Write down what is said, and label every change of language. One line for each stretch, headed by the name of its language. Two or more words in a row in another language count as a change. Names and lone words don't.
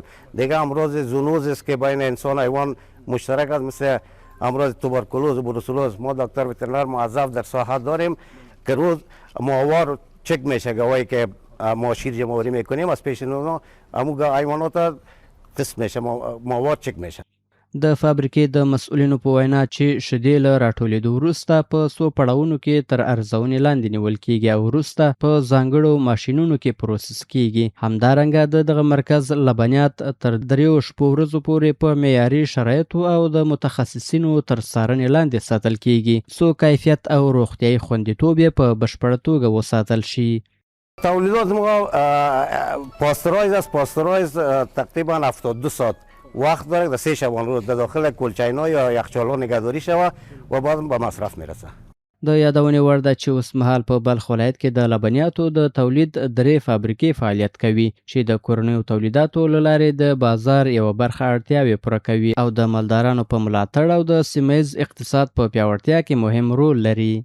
Persian: دیگه امراض زونوز است که بین انسان و حیوان مشترک است مثل امراض توبرکولوز و بروسلوز. ما دکتر وترنر موظف در ساحت داریم که روز ماهوار چک میشه گواهی که ما شیر جمع‌آوری میکنیم از پیش اونا امو حیوانات تست میشه ماهوار چک میشه.
Pashto: د فابریکې د مسؤلینو په وینا چې شیدې له راټولېدو وروسته په څو پړاوونو کې تر ارزونې لاندې نیول کیږي او وروسته په ځانګړو ماشینونو کې پروسس کیږي. همدارنګه د دغه مرکز لبنیات تر 3 شپو ورځو پورې په معیاري شرایطو او د متخصصینو تر څارنې لاندې ساتل کیږي څو کیفیت او روغتیايي خوندیتوب یې په بشپړه توګه وساتل شي.
Persian: تولیدات ما پاسترایز است. پاسترایز تقریبا 72 ساعت وقت داره در 3 شبانه روز در داخل کلچین‌ها یا یخچال‌ها نگهداری شود و بعد به مصرف میرسه.
Pashto: د یادونې وړ ده چې اوس مهال په بلخ ولایت کې د لبنیاتو د تولید 3 فابریکې فعالیت کوي چې د کورنیو تولیداتو له لارې د بازار یوه برخه اړتیاوې پوره کوي او د مالدارانو په ملاتړ او د سیمه‌ییز اقتصاد په پیاوړتیا کې مهم رول لري.